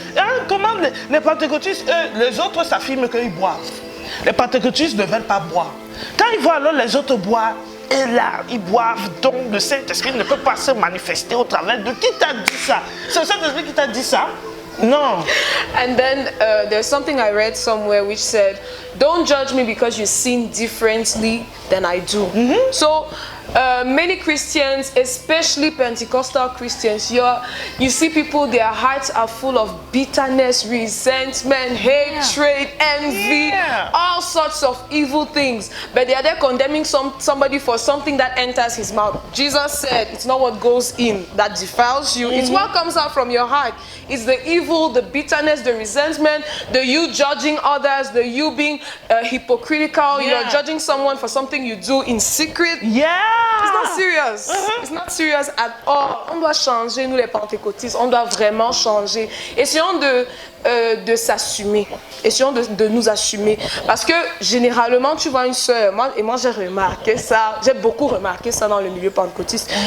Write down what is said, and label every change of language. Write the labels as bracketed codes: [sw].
[fr] Hein, comment les pentecôtistes, eux, les autres s'affirment qu'ils boivent. Les pentecôtistes ne veulent pas boire. Quand ils voient alors les autres boire, et là, ils boivent, donc le Saint-Esprit ne peut pas se manifester au travers de qui t'a dit ça? C'est le Saint-Esprit qui t'a dit ça? [en] No. And then there's something I read somewhere which said, don't judge me because you sin differently than I do. So many Christians, especially Pentecostal Christians, you see people, their hearts are full of bitterness, resentment, hatred, envy, all sorts of evil things. But they are there condemning somebody for something that enters his mouth. Jesus said, it's not what goes in that defiles you. It's what comes out from your heart. It's the evil, the bitterness, the resentment, the you judging others, the you being hypocritical. You're judging someone for something you do in secret. It's not serious. It's not serious at all. [fr] On doit changer, nous les pentecôtistes. On doit vraiment changer. Essayons de s'assumer. Essayons de nous assumer. Parce que généralement, tu vois une sœur, moi j'ai remarqué ça, j'ai beaucoup remarqué ça dans le milieu pentecôtiste.